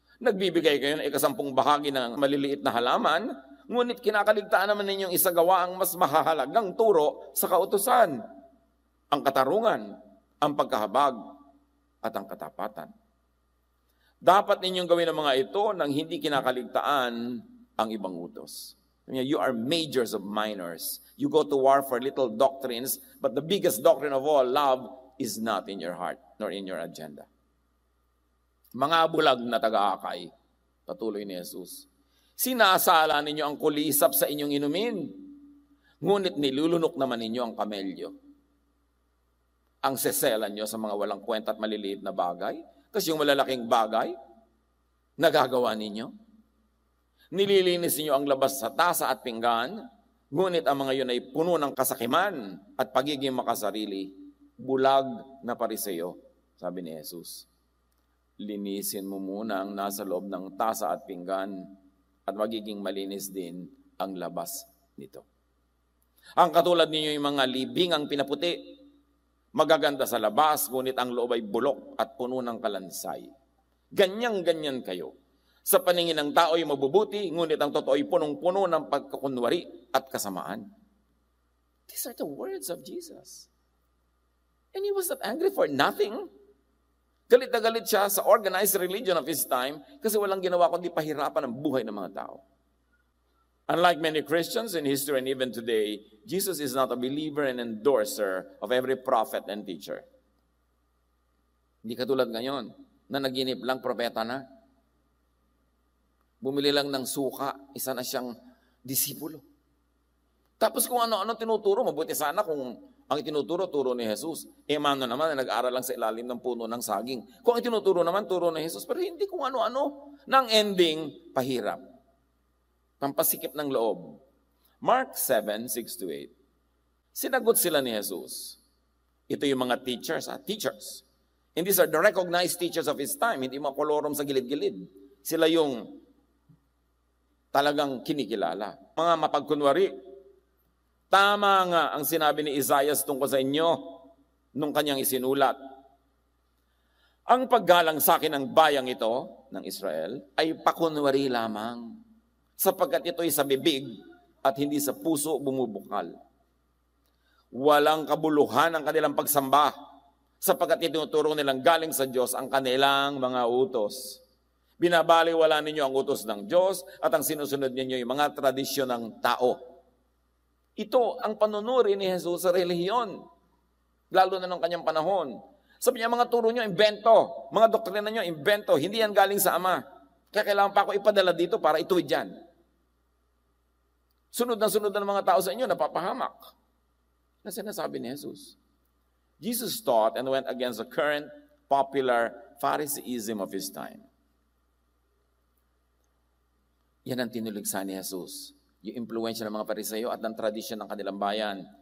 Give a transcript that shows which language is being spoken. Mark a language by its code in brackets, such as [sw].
[tl] Nagbibigay kayo ng 10% bahagi ng maliliit na halaman, ngunit kinakaligtaan naman ninyong isagawa ang mas mahahalagang turo sa kautusan, ang katarungan, ang pagkahabag, at ang katapatan. Dapat ninyong gawin ang mga ito nang hindi kinakaligtaan ang ibang utos. [en] You are majors of minors. You go to war for little doctrines, but the biggest doctrine of all, love, is not in your heart nor in your agenda. [tl] Mga bulag na taga-akay, patuloy ni Jesus, sinasala ninyo ang kulisap sa inyong inumin, ngunit nilulunok naman ninyo ang kamelyo. Ang seselan nyo sa mga walang kwenta at maliliit na bagay, kasi yung malalaking bagay, nagagawa ninyo. Nililinis ninyo ang labas sa tasa at pinggan, ngunit ang mga yun ay puno ng kasakiman at pagiging makasarili. Bulag na pariseyo, sabi ni Jesus. Linisin mo muna ang nasa loob ng tasa at pinggan at magiging malinis din ang labas nito. Ang katulad ninyo yung mga libingang pinaputi, magaganda sa labas, ngunit ang loob ay bulok at puno ng kalansay. Ganyang-ganyan kayo. Sa paningin ng tao ay mabubuti, ngunit ang totoo ay punong-puno ng pagkakunwari at kasamaan. [en] These are the words of Jesus. And he was not angry for nothing. [tl] Galit na galit siya sa [en] organized religion of his time [tl] kasi walang ginawa kundi pahirapan ang buhay ng mga tao. [en] Unlike many Christians in history and even today, Jesus is not a believer and endorser of every prophet and teacher. [tl] Hindi katulad ngayon na naginip lang propeta na. Bumili lang ng suka, isa na siyang disipulo. Tapos kung ano-ano tinuturo, mabuti sana kung ang itinuturo, turo ni Jesus. Mano naman na nag-aaral lang sa ilalim ng puno ng saging. Kung ang itinuturo naman, turo ni Jesus. Pero hindi kung ano-ano. Nang ending, pahirap. Pampasikip ng loob. Mark 7:6-8. Sinagot sila ni Jesus. Ito yung mga teachers. Teachers. [en] And these are the recognized teachers of his time. [tl] Hindi mga kolorom sa gilid-gilid. Sila yung talagang kinikilala. Mga mapagkunwari. Tama nga ang sinabi ni Isaiah tungkol sa inyo nung kanyang isinulat. Ang paggalang sa akin ng bayang ito, ng Israel, ay pakunwari lamang, sapagkat ito'y sa bibig at hindi sa puso bumubukal. Walang kabuluhan ang kanilang pagsamba, sapagkat itinuturo nilang galing sa Diyos ang kanilang mga utos. Binabaliwala ninyo ang utos ng Diyos at ang sinusunod ninyo yung mga tradisyon ng tao. Ito ang panunuri ni Jesus sa relihiyon, lalo na nung kanyang panahon. Sabi niya, mga turo nyo, imbento. Mga doktrina nyo, imbento. Hindi yan galing sa Ama. Kaya kailangan pa ako ipadala dito para ituwid yan. Sunod na mga tao sa inyo, napapahamak. Na sinasabi ni Jesus. [en] Jesus taught and went against the current popular Phariseeism of his time. [tl] Yan ang tinuligsa ni Jesus. Yung impluensya ng mga Pariseyo at ng tradisyon ng kanilang bayan.